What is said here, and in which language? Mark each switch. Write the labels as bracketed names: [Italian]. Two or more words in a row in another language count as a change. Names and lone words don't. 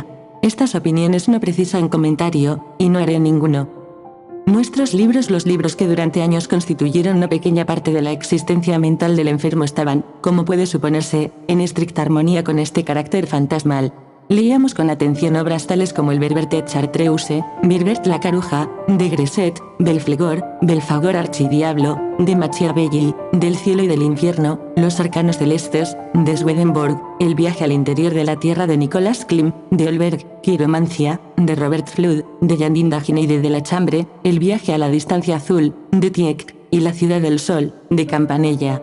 [Spanish] Estas opiniones no precisan comentario, y no haré ninguno. Nuestros libros, los libros que durante años constituyeron una pequeña parte de la existencia mental del enfermo, estaban, como puede suponerse, en estricta armonía con este carácter fantasmal. Leíamos con atención obras tales como el Verbert et Chartreuse, Verbert la Caruja, de Gresset, Belfagor Archidiablo, de Machiavelli, Del cielo y del infierno, Los arcanos celestes, de Swedenborg, El viaje al interior de la tierra de Nicolas Klim, de Olberg, Quiromancia, de Robert Flood, de Janine Dagenais y de la Chambre, El viaje a la distancia azul, de Tieck, y La ciudad del sol, de Campanella.